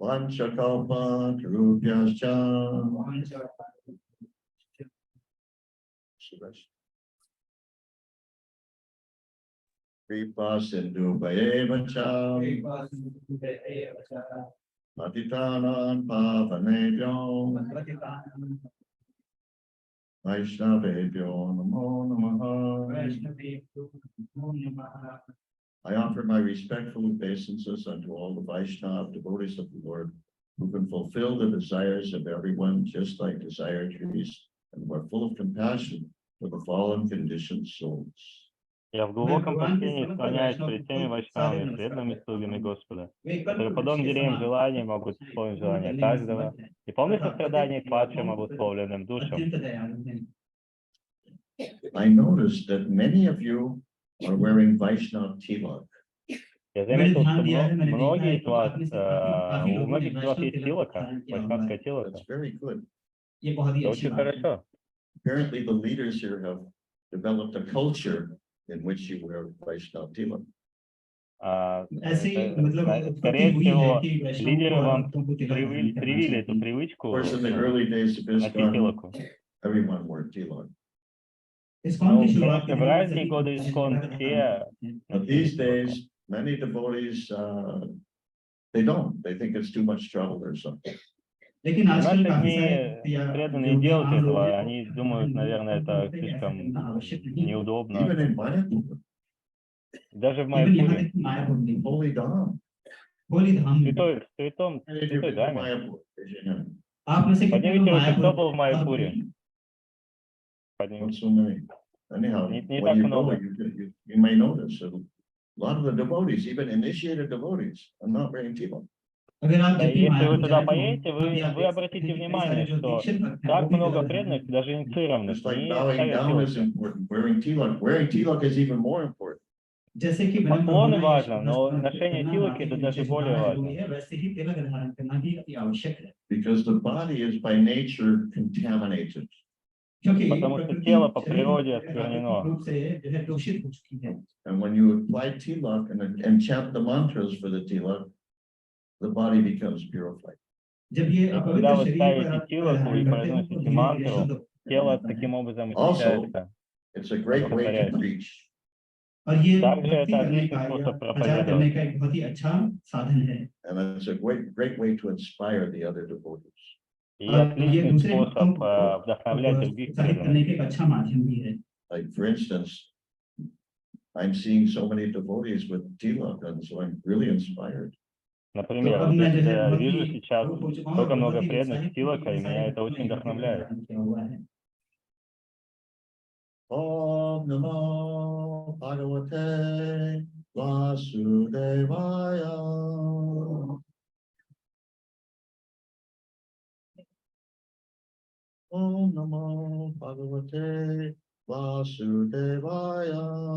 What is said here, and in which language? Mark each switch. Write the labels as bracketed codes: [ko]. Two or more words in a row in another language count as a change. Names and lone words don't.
[sa] Kripa Sindhu Bhayevacha Patitanan Pavanebhyo Vaishnavebhyo Namo Namaha. [en] I offer my respectful obeisances unto all the Vaishnava devotees of the Lord, who can fulfill the desires of everyone just like desire trees, and who are full of compassion for the fallen conditioned souls. [ru] Я в глубоком почтении склоняюсь перед теми вайшнавами, преданными слугами Господа, которые подобно деревьям желаний могут исполнить желания каждого, и полны сострадания к падшим обусловленным душам. [en] I noticed that many of you are wearing Vaishnav tilak. [ru] Я заметил, что многие из вас, у многих из вас есть тилака, вайшнавская тилака. [en] That's very good. [ru] Это очень хорошо. [en] Apparently, the leaders here have developed a culture in which you wear Vaishnav tilak. [ru] Скорее всего, лидеры вам привили эту привычку [en] Of course, in the early days of [ru] носить ISKCON, тилаку. [en] everyone wore tilak. [ru] Ну, конечно, в ранние годы ИСККОН все [en] But these days, many devotees, they don't. They think it's too much trouble or something. [ru] В наши дни преданные делают этого, они думают, наверное, это слишком неудобно. [en] Even in Mayapur, [ru] Даже в Майяпуре, [en] holy Dham. [ru] святой даме. Поднимите руки, кто был в Майяпуре? [en] Not so many. Anyhow, [ru] Не [en] when [ru] так [en] you go, [ru] много. [en] you may notice lot of the devotees, even initiated devotees, are not wearing tilak. [hi] अगर आप [ru] Да, [hi] जब [ru] и [hi] भी [ru] если [hi] माया [ru] вы [hi] को [ru] туда [hi] जाए तो [ru] поедете, [hi] वहाँ भी आप [ru] вы [hi] देख सकते [ru] обратите [hi] हैं कि कई सारे [ru] внимание, [hi] जो [ru] что [hi] दीक्षित भक्त हैं वो [ru] так [hi] भी [ru] много [hi] तिलक धारण [ru] преданных, [hi] करते [ru] даже [hi] हैं। [ru] инициированных, [en] Just like [ru] не [en] bowing [ru] ставят [en] down is [ru] tilak. [en] important, wearing tilak is even more important. [hi] जैसे कि विनम्र [ru] Поклоны [hi] होना या [ru] важно, но [hi] नतमस्तक [ru] ношение [hi] करना [ru] тилоки [hi] बाकी [ru] это [hi] के [ru] даже [hi] नीचे [ru] более [hi] झुकाना जरूरी [ru] важно. [hi] है, वैसे ही तिलक धारण करना भी अति आवश्यक है। [en] Because the body is by nature contaminated. [hi] क्योंकि [ru] Потому что [hi] प्रकृति [ru] тело по [hi] शरीर [ru] природе [hi] प्राकृतिक [ru] осквернено. [hi] रूप से जो है दूषित हो चुकी है। [en] And when you apply tilak and chant the mantras for the tilak, the body becomes purified. [hi] जब ये [ru] И [hi] अपवित्र [ru] когда вы [hi] शरीर पर [ru] ставите [hi] आप [ru] тилоку и [hi] धारण करते हैं तो [ru] произносите [hi] धीरे धीरे शुद्ध [ru] мантру, тело [hi] होता है। [ru] таким образом [en] Also, [ru] очищается, [en] it's a great way to [ru] одухотворяется. [en] preach. [hi] और ये [ru] Также [hi] भक्ति [ru] это [hi] करने [ru] отличный [hi] का या [ru] способ [hi] प्रचार करने [ru] проповедовать. [hi] का एक बहुत ही अच्छा साधन है। [en] And it's a great way to inspire the other devotees. [ru] И [hi] और ये [ru] отличный [hi] दूसरे भक्तों [ru] способ [hi] को [ru] вдохновлять других [hi] उत्साहित [ru] преданных. [hi] करने का एक अच्छा माध्यम भी है। [en] Like for instance, I'm seeing so many devotees with tilak, and so I'm really inspired. [ru] Например, [hi] अब [ru] вот [hi] मैं [ru] я [hi] जो है बहुत ही [ru] вижу сейчас [hi] भावुक हो चुका हूँ और [ru] столько много [hi] बहुत ही [ru] преданных [hi] उत्साहित [ru] с [hi] हूँ कि [ru] тилока, и [hi] इतने सारे [ru] меня это [hi] भक्तों ने [ru] очень [hi] ये तिलक [ru] вдохновляет. [hi] धारण किया हुआ है। [sa] Om Namo Bhagavate Vasudevaya. Om Namo Bhagavate Vasudevaya.